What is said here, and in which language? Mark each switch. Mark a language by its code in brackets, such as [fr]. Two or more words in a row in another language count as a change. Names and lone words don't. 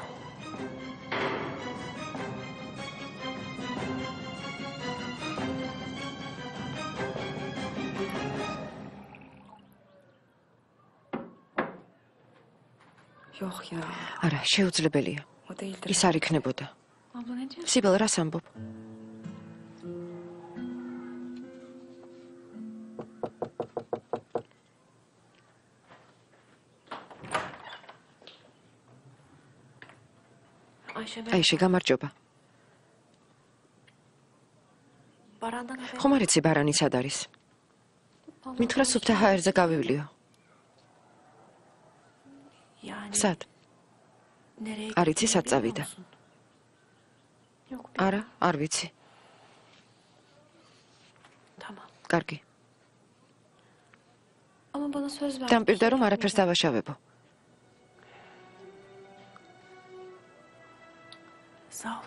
[ka] არა, შეუძლებელია. ის არ იქნებოდა. [tr] Abla ne diyorsun? [ka] სიბელ რას ამბობ? აიშე, გამარჯობა. [tr] Barandan haber. [ka] ხომ არ იცი ბარანი სად არის? მითხრა სუფთა ჰაერზე გავივლიო. [tr] Yani [ka] სად? [tr] nereye? [ka] არ იცი სად წავიდა? [tr] Yok. [ka] არა, არ ვიცი. [tr] Tamam. [ka] კარგი. [tr] Ama bana söz ver. [ka] დამპირდა რომ არაფერს დავაშავებო. [tr] Sağ ol.